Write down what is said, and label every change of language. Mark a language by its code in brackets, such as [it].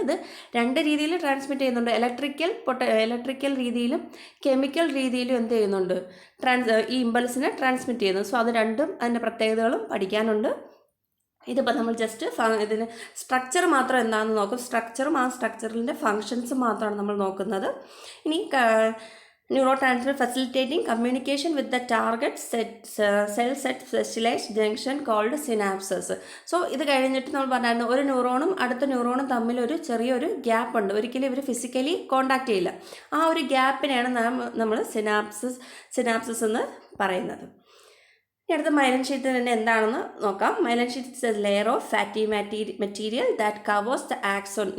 [ml] ഇത് രണ്ട് രീതിയിൽ ട്രാൻസ്മിറ്റ് ചെയ്യുന്നുണ്ട്. ഇലക്ട്രിക്കൽ രീതിയിലും കെമിക്കൽ രീതിയിലും എന്ത് ചെയ്യുന്നുണ്ട്, ഈ ഇമ്പൾസിനെ ട്രാൻസ്മിറ്റ് ചെയ്യുന്നു. സോ അത് രണ്ടും അതിൻ്റെ പ്രത്യേകതകളും പഠിക്കാനുണ്ട്. ഇതിപ്പോൾ നമ്മൾ ജസ്റ്റ് ഇതിന് സ്ട്രക്ചർ മാത്രം എന്താണെന്ന് നോക്കും. സ്ട്രക്ചറും ആ സ്ട്രക്ചറിൻ്റെ ഫങ്ഷൻസും മാത്രമാണ് നമ്മൾ നോക്കുന്നത്. ഇനി [en] neurotransmitter facilitating communication with the target cells at specialized junction called synapses. [ml] So ഇത് കഴിഞ്ഞിട്ട് നമ്മൾ പറഞ്ഞായിരുന്നു ഒരു ന്യൂറോണും അടുത്ത ന്യൂറോണും തമ്മിൽ ഒരു ചെറിയൊരു ഗ്യാപ്പ് ഉണ്ട്. ഒരിക്കലും ഇവർ ഫിസിക്കലി കോണ്ടാക്ട് ചെയ്യില്ല. ആ ഒരു ഗ്യാപ്പിനെയാണ് നമ്മൾ സിനാപ്സസ് എന്ന് പറയുന്നത്. ഇനി അടുത്ത മൈലൻ ഷീറ്റ് തന്നെ എന്താണെന്ന് നോക്കാം. [en] Myelin sheet is a layer of fatty material that covers the axon.